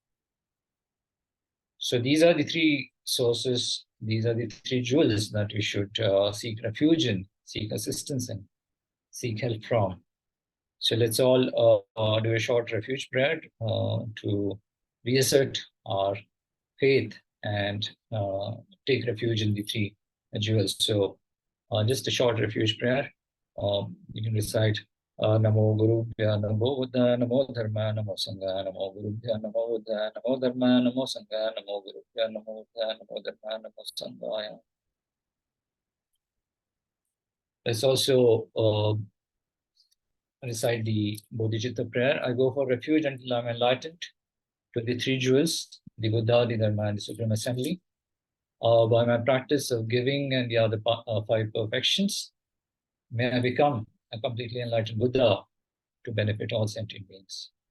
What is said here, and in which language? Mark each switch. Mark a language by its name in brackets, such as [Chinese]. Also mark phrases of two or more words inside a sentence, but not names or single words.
[English] So these are the three sources, these are the three jewels that we should seek refuge in, seek assistance in, seek help from. So let's all do a short refuge prayer to reassert our faith and take refuge in the three jewels. So just a short refuge prayer. You can recite [Sanskrit] नमो गुरुभ्य नमो बुद्ध नमो धर्म नमो सङ्घ नमो गुरुभ्य नमो बुद्ध नमो धर्म नमो सङ्घ नमो गुरुभ्य नमो बुद्ध नमो धर्म नमो सङ्घ. [English] Let's also recite the Bodhicitta prayer. I go for refuge until I'm enlightened to the three jewels, the Buddha, the Dharma, and the Supreme Assembly. By my practice of giving and the other five perfections, may I become a completely enlightened Buddha to benefit all sentient beings.